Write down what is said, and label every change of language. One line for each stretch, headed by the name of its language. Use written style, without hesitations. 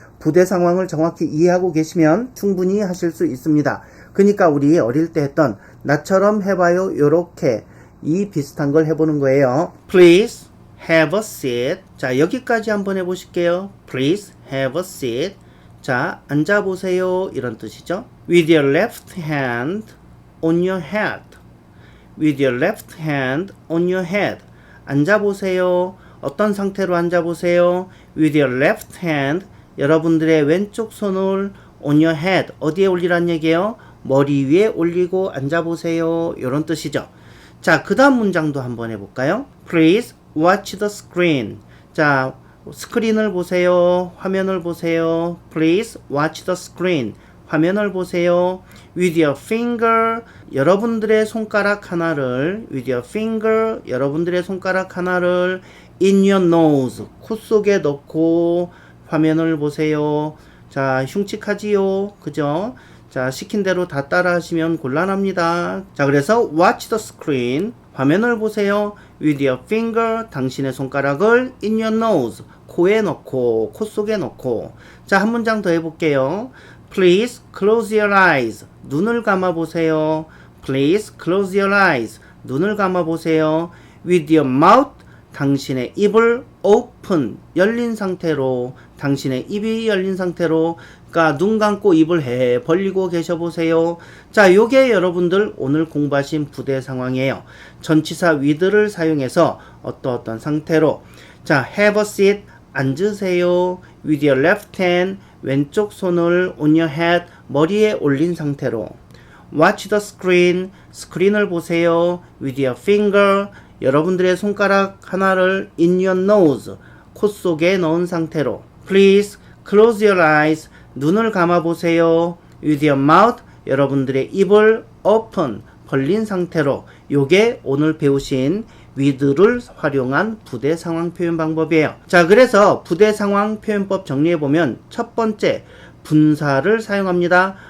Korean: 부대 상황을 정확히 이해하고 계시면 충분히 하실 수 있습니다. 그러니까 우리 어릴 때 했던 나처럼 해봐요 요렇게 이 비슷한 걸 해보는 거예요.
English: Please have a seat.
Korean: 자, 여기까지 한번 해보실게요.
English: Please have a seat.
Korean: 자, 앉아보세요 이런 뜻이죠.
English: With your left hand on your head. With your left hand on your head.
Korean: 앉아보세요. 어떤 상태로 앉아보세요.
English: With your left hand.
Korean: 여러분들의 왼쪽 손을
English: on your head.
Korean: 어디에 올리란 얘기예요? 머리 위에 올리고 앉아보세요. 이런 뜻이죠. 자, 그 다음 문장도 한번 해볼까요?
English: Please watch the screen.
Korean: 자, 스크린을 보세요. 화면을 보세요.
English: Please watch the screen.
Korean: 화면을 보세요.
English: With your finger.
Korean: 여러분들의 손가락 하나를
English: with your finger.
Korean: 여러분들의 손가락 하나를
English: in your nose.
Korean: 코 속에 넣고 화면을 보세요. 자, 흉측하지요. 그죠? 자, 시킨 대로 다 따라 하시면 곤란합니다. 자, 그래서
English: watch the screen.
Korean: 화면을 보세요.
English: With your finger.
Korean: 당신의 손가락을
English: in your nose.
Korean: 코에 넣고, 코 속에 넣고. 자, 한 문장 더 해볼게요.
English: Please close your eyes.
Korean: 눈을 감아 보세요.
English: Please close your eyes.
Korean: 눈을 감아 보세요.
English: With your mouth.
Korean: 당신의 입을 open, 열린 상태로, 당신의 입이 열린 상태로, 그러니까 눈 감고 입을 벌리고 계셔 보세요. 자, 요게 여러분들 오늘 공부하신 부대 상황이에요. 전치사 with를 사용해서 어떤 상태로, 자,
English: have a seat,
Korean: 앉으세요.
English: With your left hand,
Korean: 왼쪽 손을
English: on your head,
Korean: 머리에 올린 상태로.
English: Watch the screen,
Korean: 스크린을 보세요.
English: With your finger,
Korean: 여러분들의 손가락 하나를
English: in your nose,
Korean: 코 속에 넣은 상태로.
English: Please close your eyes,
Korean: 눈을 감아 보세요.
English: With your mouth,
Korean: 여러분들의 입을 open, 벌린 상태로. 요게 오늘 배우신 with를 활용한 부대 상황 표현 방법이에요. 자, 그래서 부대 상황 표현법 정리해보면 첫 번째, 분사를 사용합니다.